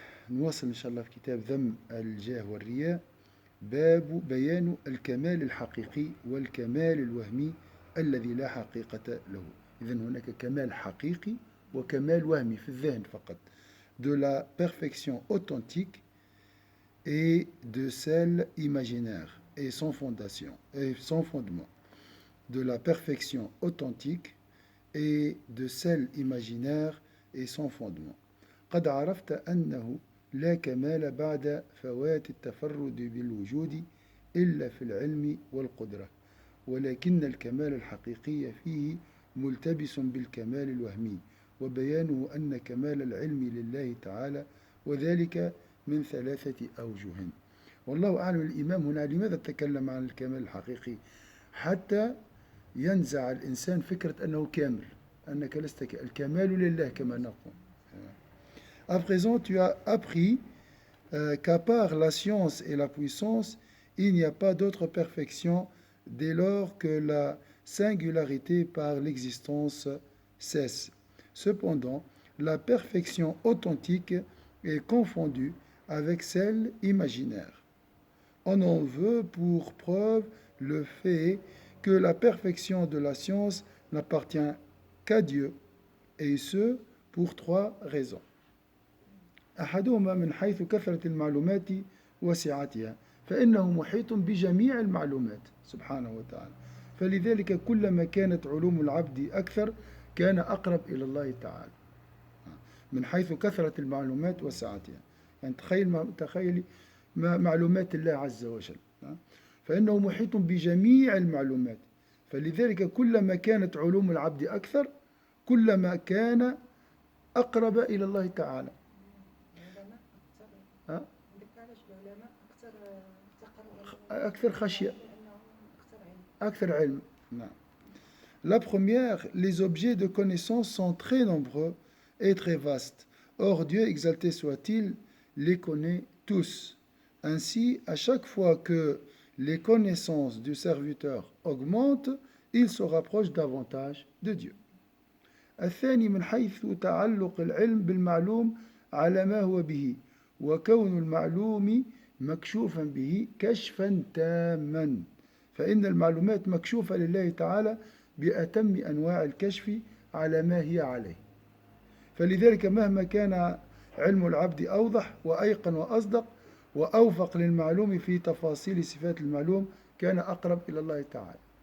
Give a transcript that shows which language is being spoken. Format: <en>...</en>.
<ar>نواصل إن شاء الله في كتاب ذم الجاه والرياء. باب بيان الكمال الحقيقي والكمال الوهمي الذي لا حقيقة له. إذن هناك كمال حقيقي وكمال وهمي في الذهن فقط.</ar> <fr>De la perfection authentique et de celle imaginaire et sans fondation et sans fondement. De la perfection authentique et de celle imaginaire et sans fondement.</fr> <ar>قد عرفت أنه لا كمال بعد فوات التفرد بالوجود إلا في العلم والقدرة، ولكن الكمال الحقيقي فيه ملتبس بالكمال الوهمي، وبيانه أن كمال العلم لله تعالى، وذلك من ثلاثة أوجه. والله أعلم. الإمام هنا لماذا تكلم عن الكمال الحقيقي؟ حتى ينزع الإنسان فكرة أنه كامل، أنك لست الكمال لله كما نقول.</ar> <fr>À présent, tu as appris qu'à part la science et la puissance, il n'y a pas d'autre perfection dès lors que la singularité par l'existence cesse. Cependant, la perfection authentique est confondue avec celle imaginaire. On en veut pour preuve le fait que la perfection de la science n'appartient qu'à Dieu, et ce pour trois raisons.</fr> <ar>أحدهما من حيث كثرة المعلومات وسعتها، فإنه محيط بجميع المعلومات سبحانه وتعالى، فلذلك كلما كانت علوم العبد أكثر كان أقرب إلى الله تعالى. من حيث كثرة المعلومات وسعتها، يعني تخيلي معلومات الله عز وجل، فإنه محيط بجميع المعلومات، فلذلك كلما كانت علوم العبد أكثر كلما كان أقرب إلى الله تعالى. أكثر خشية، أكثر علم.</ar> <fr>La première, les objets de connaissance sont très nombreux et très vastes. Or, Dieu, exalté soit-il, les connaît tous. Ainsi, à chaque fois que les connaissances du serviteur augmentent, il se rapproche davantage de Dieu.</fr> <ar>الثاني من حيث تعلق العلم بالمعلوم على ما هو به، وكون المعلوم مكشوفا به كشفا تاما، فإن المعلومات مكشوفة لله تعالى بأتم أنواع الكشف على ما هي عليه، فلذلك مهما كان علم العبد أوضح وأيقن وأصدق وأوفق للمعلوم في تفاصيل صفات المعلوم كان أقرب إلى الله تعالى.</ar>